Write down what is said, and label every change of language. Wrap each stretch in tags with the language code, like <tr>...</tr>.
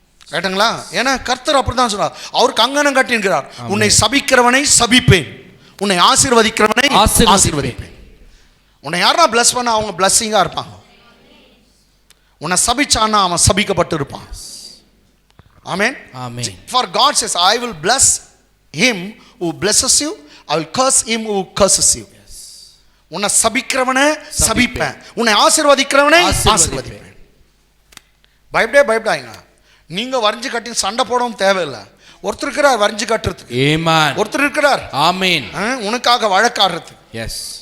<ta>கேட்டுங்களா? ஏன்னா கர்த்தர் அப்படிதான் சொன்னார், அவர் கங்கணம் கட்டியிருக்கிறார், உன்னை சபிக்கிறவனை சபிப்பேன், உன்னை ஆசீர்வதிக்கிறவனை ஆசீர்வதிப்பேன். உன்னை யாரா பிளஸ் பண்ண அவங்க பிளஸ்ஸிங்கா இருப்பாங்க, உன்னை சபிச்சானா அவன் சபிக்கப்பட்டு இருப்பான். ஆமென் ஆமென்.</ta> <en>For God says, I will bless him who blesses you, I will curse him who curses you.</en> <ta>உன்னை சபிக்கிறவனை சபிப்பேன், உன்னை ஆசீர்வதிக்கிறவனை ஆசீர்வதிப்பேன். பயப்படாதீங்க. நீங்க வரிஞ்சு கட்டி சண்டை போடவும் தேவையில்லை. ஒருத்தர் இருக்கிறார் வரிஞ்சு கட்டுறதுக்கு, ஆமென். ஒருத்தர் இருக்கிறார் ஆமென். உனக்காக வழக்காடுறதுக்கு.</ta> <en>Yes.</en>